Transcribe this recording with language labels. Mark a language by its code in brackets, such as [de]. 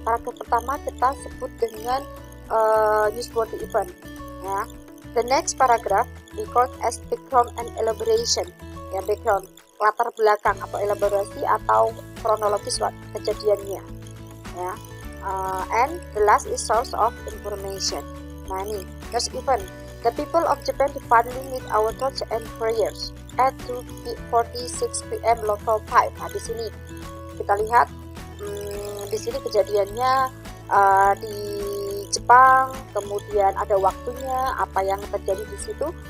[id] Paragraf pertama kita sebut dengan newsworthy event ya. [en] The next paragraph we call it as background and elaboration. [id] Ya, background, latar belakang atau elaborasi atau kronologis kejadiannya ya. [en] And the last is source of information. [id] Nah, ini news event. [en] The people of Japan divinely meet our thoughts and prayers at 2:46 p.m. local time. [id] Nah, di sini kita lihat di sini kejadiannya di Jepang, kemudian ada waktunya, apa yang terjadi di situ.